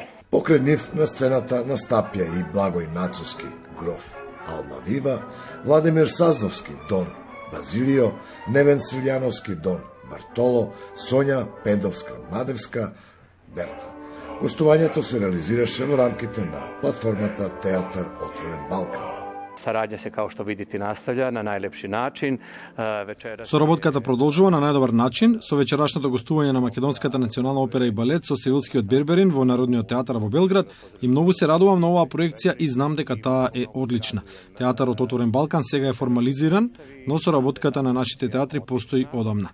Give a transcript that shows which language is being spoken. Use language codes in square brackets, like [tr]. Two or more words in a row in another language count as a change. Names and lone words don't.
[mk] Покрај нив на сцената настапја и Благој Нацовски, гроф Алмавива, Владимир Сазновски, Дон Базилио, Невен Силјановски, Дон Бартоло, Сонја Пендовска-Мадевска, Берта. Гостувањето се реализираше во рамките на платформата Театар Отворен Балкан. [sr] Saradnja se, kao što vidite, nastavlja na najlepši način. [mk] Соработката продолжува на најдобар начин со вечерашното гостување на Македонската национална опера и балет со Севилскиот Берберин во Народниот театар во Белград и многу се радувам на оваа проекција и знам дека таа е одлична. Театарот Отворен Балкан сега е формализиран, но соработката на нашите театри постои одамна.